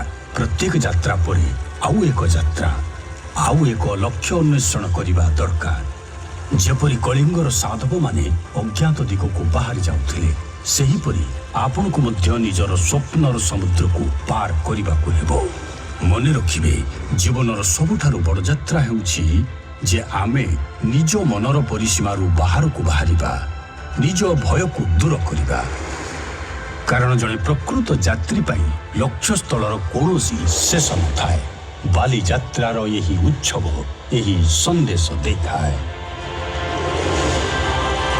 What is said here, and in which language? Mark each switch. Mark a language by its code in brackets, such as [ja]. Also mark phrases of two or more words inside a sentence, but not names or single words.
[or] ପ୍ରତ୍ୟେକ ଯାତ୍ରା ପରେ ଆଉ ଏକ ଯାତ୍ରା, ଆଉ ଏକ ଲକ୍ଷ୍ୟ ଅନ୍ୱେଷଣ କରିବା ଦରକାର। ଯେପରି କଳିଙ୍ଗର ସାଧବ ମାନେ ଅଜ୍ଞାତ ଦିଗକୁ ବାହାରି ଯାଉଥିଲେ, ସେହିପରି ଆପଣ କୁ ମଧ୍ୟ ନିଜର ସ୍ୱପ୍ନର ସମୁଦ୍ର କୁ ପାର କରିବାକୁ ହେବ। ମନେ ରଖିବେ, ଜୀବନର ସବୁଠାରୁ ବଡ଼ ଯାତ୍ରା ହେଉଛି ଯେ ଆମେ ନିଜ ମନର ପରିସୀମାରୁ ବାହାରକୁ ବାହାରିବା, ନିଜ ଭୟ କୁ ଦୂର କରିବା। କାରଣ ଜଡ଼େ ପ୍ରକୃତ ଯାତ୍ରୀ ପାଇଁ ଲକ୍ଷ୍ୟ ସ୍ଥଳର କୌଣସି ଶେଷ ନ ଥାଏ। ବାଲି ଯାତ୍ରାର ଏହି ଉତ୍ସବ ଏହି ସନ୍ଦେଶ ଦେଖାଏ।